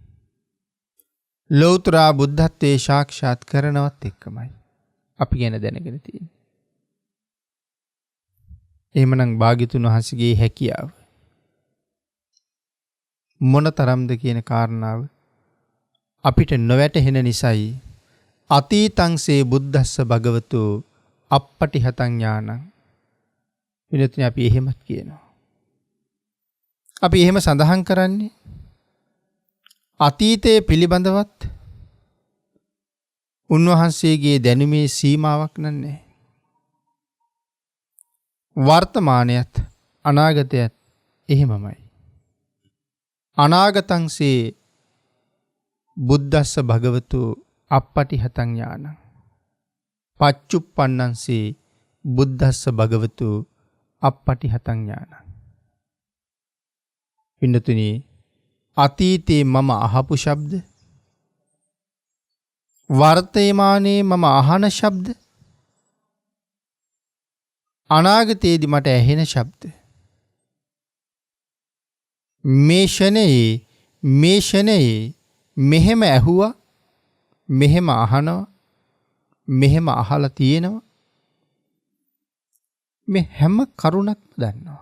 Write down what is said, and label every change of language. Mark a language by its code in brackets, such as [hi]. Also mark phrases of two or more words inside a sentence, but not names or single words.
[si] ලෞතර බුද්ධත්වයේ සාක්ෂාත් කරනවත් එක්කමයි අපි ගැන දැනගෙන තියෙන්නේ. එහෙමනම් භාග්‍යතුන් වහන්සේගේ හැකියාව මොනතරම්ද කියන කාරණාව අපිට නොවැටහෙන නිසායි [pi] අතීතංසේ බුද්දස්ස භගවතු අප්පටිහතං ඥානං [si] විනතුනි අපි එහෙමත් කියනවා. අපි එහෙම සඳහන් කරන්නේ අතීතයේ පිළිබඳවත් උන්වහන්සේගේ දැනුමේ සීමාවක් නැහැ. වර්තමානයත් අනාගතයත් එහෙමමයි. [pi] අනාගතංසේ බුද්දස්ස භගවතු අප්පටිහතං ඥානං පච්චුප්පන්නංසේ බුද්දස්ස භගවතු අප්පටිහතං ඥානං. [si] පින්නතුනි අතීතේ මම අහපු ශබ්ද වර්තමානයේ මම අහන ශබ්ද අනාගතයේදී මට ඇහෙන ශබ්ද මේ ෂණයේ මෙහෙම ඇහුවා මෙහෙම අහනවා මෙහෙම අහලා තියෙනවා මේ හැම කරුණක්ම දන්නවා.